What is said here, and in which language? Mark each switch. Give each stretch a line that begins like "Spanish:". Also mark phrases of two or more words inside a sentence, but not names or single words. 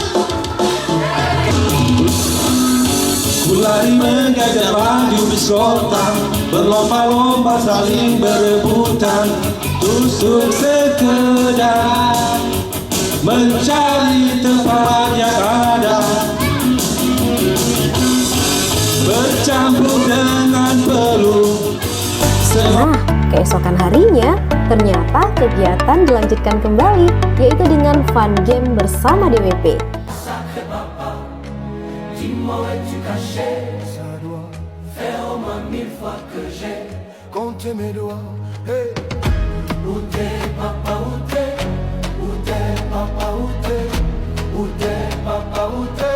Indonesian: Mulai mengajak maju bersontak, berlomba-lomba saling berebutan, tusuk sekedar mencari tempat yang ada, bercampur dengan peluh. Nah, keesokan harinya, ternyata kegiatan dilanjutkan kembali, yaitu dengan
English: fun game
Indonesian: bersama DWP.
French: Dis-moi es-tu caché? Ça doit faire au moins 1000 fois que j'ai compté mes doigts. Hey. Où t'es papa, où t'es? Où t'es papa, où t'es? Où t'es papa, où t'es?